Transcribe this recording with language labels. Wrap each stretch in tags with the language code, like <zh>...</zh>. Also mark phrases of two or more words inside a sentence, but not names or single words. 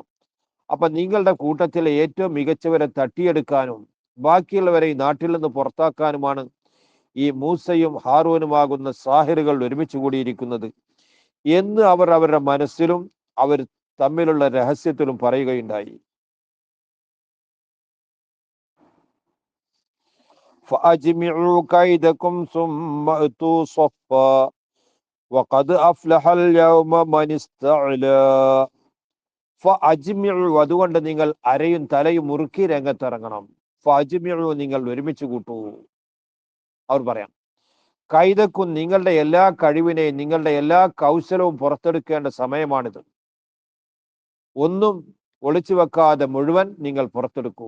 <ml>അപ്പൊ നിങ്ങളുടെ കൂട്ടത്തിലെ ഏറ്റവും മികച്ചവരെ തട്ടിയെടുക്കാനും ബാക്കിയുള്ളവരെ ഈ നാട്ടിൽ നിന്ന് പുറത്താക്കാനുമാണ് ഈ മൂസയും ഹാറൂനുമാകുന്ന സാഹിറുകൾ ഒരുമിച്ച് കൂടിയിരിക്കുന്നത് എന്ന് അവർ അവരുടെ മനസ്സിലും അവർ തമ്മിലുള്ള രഹസ്യത്തിലും പറയുകയുണ്ടായി.</ml> <ar>فأجمعوا كيدكم ثم أتوا صفا وقد أفلح اليوم من استعلى. فأجمعوا,</ar> <ml>അതുകൊണ്ട് നിങ്ങൾ അരയും തലയും മുറുക്കി രംഗത്തിറങ്ങണം. ഫഅജ്മിഉ, നിങ്ങൾ ഒരുമിച്ച് കൂട്ടൂ. അവർ പറയാം, കൈതക്കും, നിങ്ങളുടെ എല്ലാ കഴിവിനെയും നിങ്ങളുടെ എല്ലാ കൗശലവും പുറത്തെടുക്കേണ്ട സമയമാണിത്. ഒന്നും ഒളിച്ചു വെക്കാതെ മുഴുവൻ നിങ്ങൾ പുറത്തെടുക്കൂ.</ml>